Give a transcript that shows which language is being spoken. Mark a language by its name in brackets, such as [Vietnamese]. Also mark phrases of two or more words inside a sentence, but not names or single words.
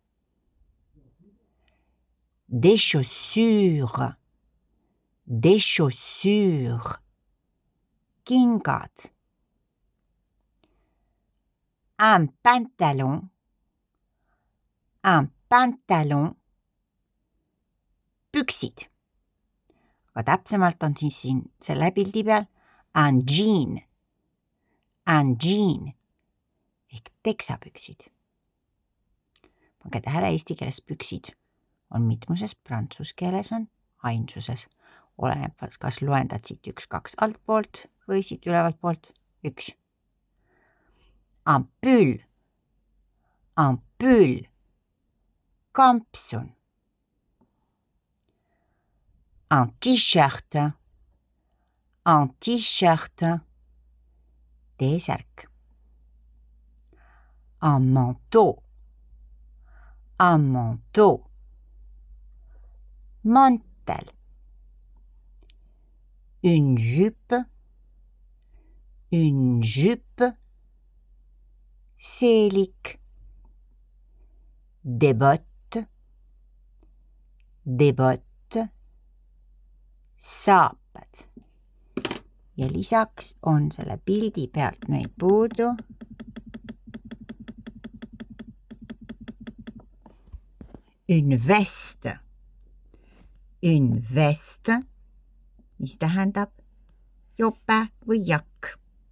[French] Des chaussures. Des chaussures. Kingad. Un pantalon. Un pantalon. [Estonian] Püksid. Aga täpsemalt on siis siin selle pildi peal [French] un jean. Un jean [Estonian] ehk teksapüksid. Pange tähele, eesti keeles püksid on mitmuses, prantsuse keeles on ainsuses. Oleneb, kas loendad siit 1, 2 altpoolt või siit ülevalt poolt 1. [French] Un pull. Un pull. Kampsun. Un t-shirt. Un t-shirt. T-särk. Un manteau. Un manteau. Mantel. Une jupe. Une jupe. Seelik. Des bottes. Des bottes. [Estonian] Saapad. Ja lisaks on selle pildi pealt meil puudu [French] une veste. Une veste, [Estonian] mis tähendab jope või jakk.